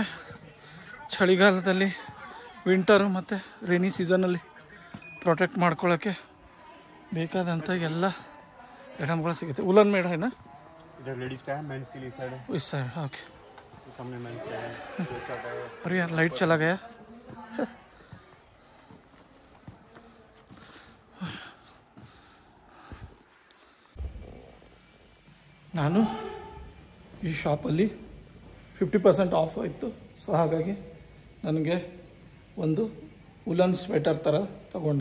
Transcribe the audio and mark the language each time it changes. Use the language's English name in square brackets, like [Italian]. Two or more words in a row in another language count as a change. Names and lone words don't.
[Kannada] ಚಳಿಗಾಲದಲ್ಲಿ, ವಿಂಟರು ಮತ್ತು [English] rainy season [Kannada] ಪ್ರೊಟೆಕ್ಟ್ ಮಾಡ್ಕೊಳ್ಳೋಕ್ಕೆ ಬೇಕಾದಂಥ ಎಲ್ಲ ಐಟಮ್ಗಳು ಸಿಗುತ್ತೆ. [English] woollen made [Hindi] है ना, इधर लेडीज का है, मेंस के लिए साइड है, इस साइड. ओके, सामने मेंस का है, दो शर्ट है. अरे यार लाइट चला गया. [Kannada] ನಾನು ಈ ಶಾಪಲ್ಲಿ 50% ಆಫ್ ಇತ್ತು. ಸೊ ಹಾಗಾಗಿ ನನಗೆ ಒಂದು [English] woollen sweater [Kannada] ಥರ ತಗೊಂಡೆ.